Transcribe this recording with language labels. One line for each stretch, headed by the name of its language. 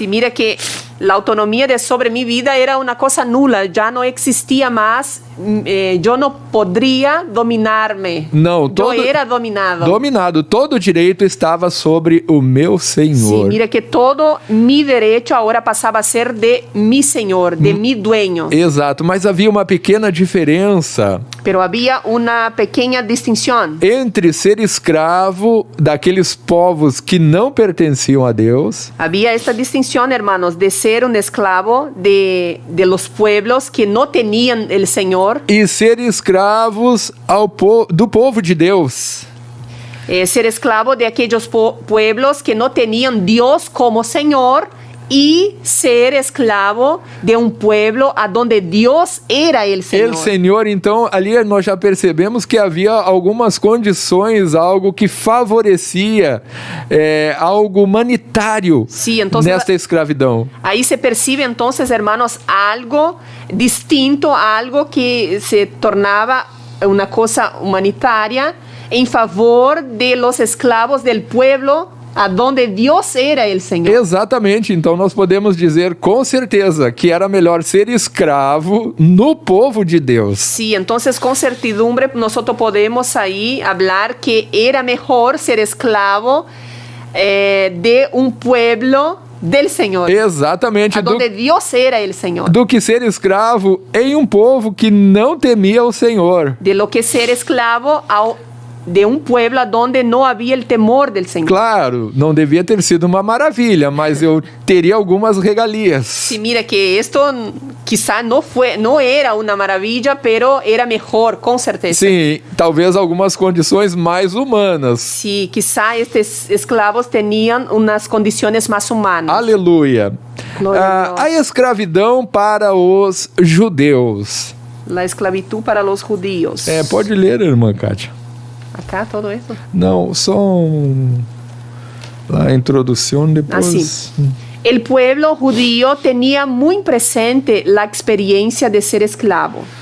Spanish: Sí, mira que la autonomía sobre mi vida era una cosa nula, ya no existía más, yo no podría dominarme.
Portuguese: Não,
Spanish: Yo era dominado. dominado.
Portuguese: Todo o direito estava sobre o meu
Spanish: Sí,
Portuguese: Senhor.
Spanish: mira que todo mi derecho ahora pasaba a ser de mi Señor, de mi dueño.
Portuguese: Exato, mas havia uma pequena diferença
Spanish: Pero había una pequeña distinción
Portuguese: entre ser escravo daqueles povos que não pertenciam a Deus
Spanish: Había esta distinción, hermanos, de ser un esclavo de los pueblos que no tenían el Señor,
Portuguese: e ser escravos do povo de Deus.
Spanish: ser esclavo de aquellos pueblos que no tenían Dios como Señor, y ser esclavo de un pueblo a donde Dios era el Señor.
Portuguese: El Senhor, então, ali nós já percebemos que havia algumas condições, algo que favorecia algo humanitário
Spanish: Sí, entonces,
Portuguese: nesta escravidão.
Spanish: ahí se percibe entonces, hermanos, algo distinto, algo que se tornaba una cosa humanitaria en favor de los esclavos del pueblo a donde Dios era el Señor.
Portuguese: Exatamente, então nós podemos dizer com certeza que era melhor ser escravo no povo de Deus.
Spanish: Sí, entonces con certidumbre nosotros podemos ahí hablar que era mejor ser esclavo de un pueblo del Señor,
Portuguese: Exatamente,
Spanish: a donde Dios era el Señor.
Portuguese: do que ser escravo em um povo que não temia o Senhor.
Spanish: De lo que ser esclavo de un pueblo donde no había el temor del Señor.
Portuguese: Claro, não devia ter sido uma maravilha, mas eu teria algumas regalias.
Spanish: Sí, mira que esto quizá no era una maravilla, pero era mejor, con certeza.
Portuguese: Sim, talvez algumas condições mais humanas.
Spanish: Sí, quizá estos esclavos tenían unas condiciones más humanas.
Portuguese: Aleluia. Glória a Deus. A escravidão para os judeus.
Spanish: La esclavitud para los judíos.
Portuguese: Pode ler, irmã Kátia.
Spanish: Acá todo eso.
Portuguese: Não, só a introdução depois.
Spanish: Así. El pueblo judío tenía muy presente la experiencia de ser esclavo.